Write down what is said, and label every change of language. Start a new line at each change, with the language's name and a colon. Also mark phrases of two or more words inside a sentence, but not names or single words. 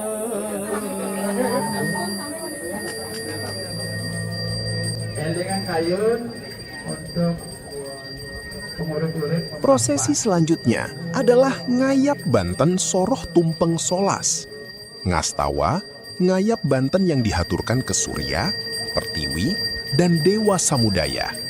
Indonesian: Dengan kayun untuk pengurus-urus. Prosesi selanjutnya adalah ngayap Banten Soroh Tumpeng Solas. Ngastawa, ngayap Banten yang dihaturkan ke Surya, Pertiwi, dan Dewa Samudaya.